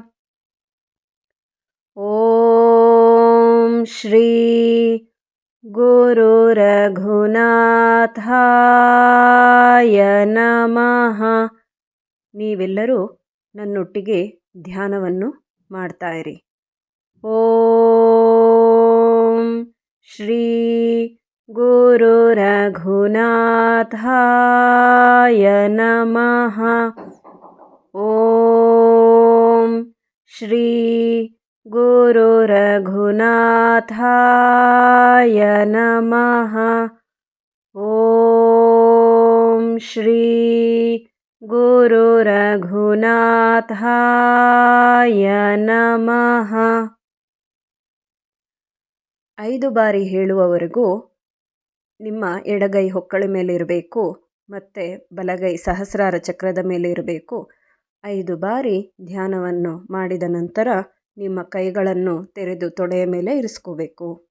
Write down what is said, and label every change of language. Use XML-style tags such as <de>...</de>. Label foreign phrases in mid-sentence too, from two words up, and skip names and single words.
<sa>ಓಂ ಶ್ರೀ ಗುರು ರಘುನಾಥಾಯ ನಮಃ.</sa> <kn>ನೀವೆಲ್ಲರೂ ನನ್ನೊಟ್ಟಿಗೆ ಧ್ಯಾನವನ್ನು ಮಾಡ್ತಾ ಇರಿ.</kn> <sa>ಓಂ ಶ್ರೀ गुरुरघुनाथाय नमः। ॐ श्री गुरुरघुनाथाय नमः। ॐ श्री गुरुरघुनाಥाय ನಮಃ.</sa> <kn>5 ಬಾರಿ ಹೇಳುವವರೆಗೂ ನಿಮ್ಮ ಎಡಗೈ ಹೊಕ್ಕಳ ಮೇಲೆ ಇರಬೇಕು ಮತ್ತು ಬಲಗೈ ಸಹಸ್ರಾರ ಚಕ್ರದ ಮೇಲೆ ಇರಬೇಕು. 5 ಬಾರಿ ಧ್ಯಾನವನ್ನು ಮಾಡಿದ ನಂತರ ನಿಮ್ಮ ಕೈಗಳನ್ನು ತೆರೆದು ತೊಡೆಯ ಮೇಲೆ ಇರಿಸ್ಕೋಬೇಕು.</kn>